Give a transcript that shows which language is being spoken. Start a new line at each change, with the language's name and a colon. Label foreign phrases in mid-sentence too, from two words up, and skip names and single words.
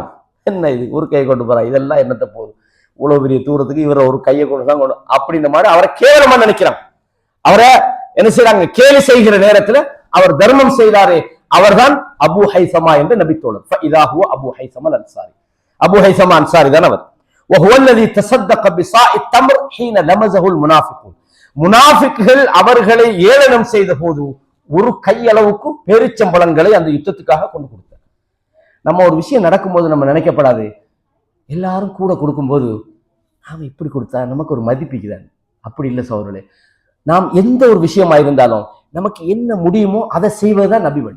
Tamil: என்ன இது, ஒரு கையை கொண்டு போறா, இதெல்லாம் என்னத்த போகுது, இவ்வளவு பெரிய தூரத்துக்கு இவரை ஒரு கையை கொண்டு தான் கொண்டு, அப்படின்ற மாதிரி அவரை கேவலமா நினைக்கிறாங்க. அவரை என்ன செய்யறாங்க, கேலி செய்கிற நேரத்துல அவர் தர்மம் செய்தாரே அவர்தான் அபு ஹைசமா என்ற நபித்தோழர். ஃபஇதாஹு அபு ஹைசமா அன்சாரி, அபு ஹைசமா அன்சாரி தான் அவர்.
Arabic: وهو الذي تصدق بصاع التمر حين لمزه المنافقون.
Tamil: முனாஃபிக்குகள் அவர்களை ஏளனம் செய்த போது ஒரு கையளவுக்கு பேரிச்சம்பழங்களை அந்த யுத்தத்துக்காக கொண்டு கொடுத்தார். நம்ம ஒரு விஷயம் நடக்கும்போது நம்ம நினைக்கப்படாது, எல்லாரும் கூட கொடுக்கும்போது நாம இப்படி கொடுத்தா நமக்கு ஒரு மதிப்பிக்குதான். அப்படி இல்லை சகோதரர்களே, நாம் எந்த ஒரு விஷயமா இருந்தாலும் நமக்கு என்ன முடியுமோ அதை செய்வதுதான் நபி வழி.